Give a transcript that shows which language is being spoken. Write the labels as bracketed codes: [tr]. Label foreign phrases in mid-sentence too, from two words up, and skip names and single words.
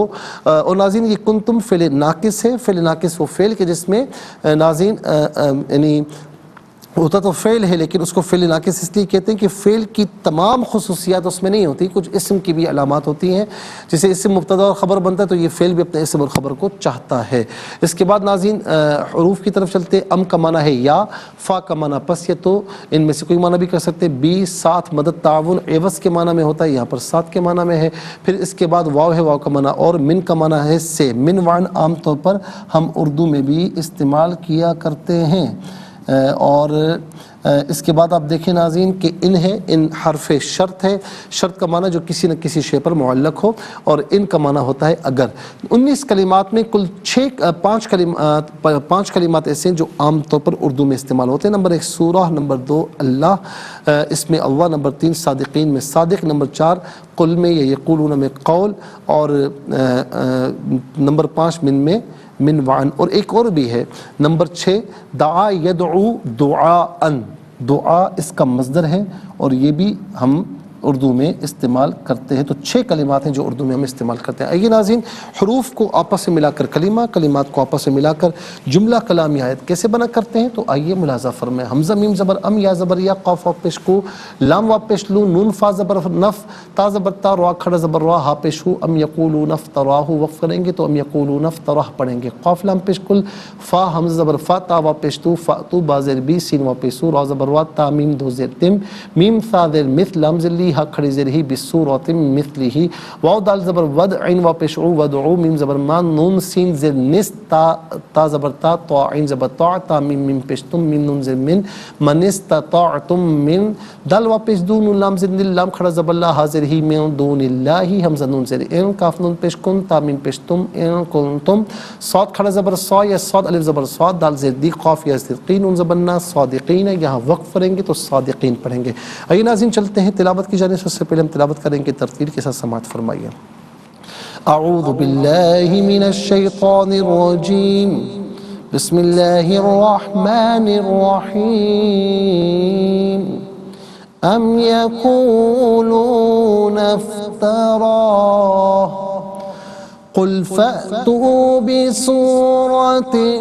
[ur] اور ناظرین یہ کنتم فعل ناقص ہے، فعل ناقص وہ فعل کے جس میں ناظرین یعنی ہوتا تو فعل ہے لیکن اس کو فعل ناقص اس لیے کہتے ہیں کہ فعل کی تمام خصوصیات اس میں نہیں ہوتی، کچھ اسم کی بھی علامات ہوتی ہیں، جسے اسم مبتدا اور خبر بنتا ہے تو یہ فعل بھی اپنے اسم اور خبر کو چاہتا ہے۔ اس کے بعد ناظرین حروف کی طرف چلتے، ام کا معنی ہے یا، فا کا معنی پس یا تو، ان میں سے کوئی معنی بھی کر سکتے، بی ساتھ مدد تعاون عوض کے معنی میں ہوتا ہے، یہاں پر ساتھ کے معنی میں ہے۔ پھر اس کے بعد واو ہے، واو کا معنی اور، من کا معنی ہے سے، من وعن عام طور پر ہم اردو میں بھی استعمال کیا کرتے ہیں۔ اور اس کے بعد آپ دیکھیں ناظرین کہ ان ہے، ان حرف شرط ہے، شرط کا معنی جو کسی نہ کسی شے پر معلق ہو، اور ان کا معنی ہوتا ہے اگر۔ 19 کلمات میں کل 5 کلمات ایسے ہیں جو عام طور پر اردو میں استعمال ہوتے ہیں۔ نمبر 1 سورہ، نمبر 2 اللہ، اس میں اللہ، نمبر 3 صادقین میں صادق، نمبر 4 قل میں یا یقولون میں قول، اور نمبر 5 من میں من وعن، اور ایک اور بھی ہے نمبر 6 [ar] دعا یدعو دعاءً، [ur] دعا اس کا مصدر ہے اور یہ بھی ہم اردو میں استعمال کرتے ہیں۔ تو 6 کلمات ہیں جو اردو میں ہم استعمال کرتے ہیں۔ آئیے ناظرین حروف کو آپس سے ملا کر کلمہ، کلمات کو آپس سے ملا کر جملہ کلامی آیت کیسے بنا کرتے ہیں، تو آئیے ملاحظہ فرمائیں۔ حمزہ میم زبر ام، یا زبر یا، قاف واو پیش کو، لام واو پیش لو، نون فا زبر نف، تا زبر تا، را کھڑا زبر را، ہا پیش ہو، [ar] ام یقولون افتراہ، [ur] وقف کریں گے تو [ar] ام یقولون افتراہ [ur] پڑھیں گے۔ قاف لام پیش کل، فا حمزہ زبر فا، تا واو پیش تو، فاتو با زیر بی، سین واو پیش سو، را زبر وا، تا میم دو زیر تم، میم ثا زیر مثل، لام زیر لی، ہا کھڑی زیر ہی، بصورت مثلہ، واو دال زبر ود، عین واو پیش عو، ودعو، میم زبر مان، نون سین زیر نس، تا زبر تا، تا عین زبر تا، تا میم میم پیش تم، میم نون زیر من، [ar] من استطاعتم [ur] من، دال واو پیش دو، نون لام زیر نل، لام کھڑا زبر لا، حاضر ہی، [ar] من دون اللہ، [ur] حمزہ نون زیر ان، کاف نون پیش کن، تا میم پیش تم، [ar] ان کنتم، [ur] صاد کھڑا زبر صا یا صاد الف زبر صاد، دال زیر دی، قاف یا صدقین، نون زبر نا، صادقین، یہاں وقف کریں گے تو صادقین پڑھیں گے۔ آئیے ناظرین چلتے ہیں تلاوت کی جانب، سے پہلے ہم تلاوت کریں گے، ترتیل کے ساتھ سماعت فرمائیے۔ [ar] اعوذ باللہ من الشیطان الرجیم، بسم اللہ الرحمن الرحیم، ام یقولون افتراہ، قل فأتوا بسورة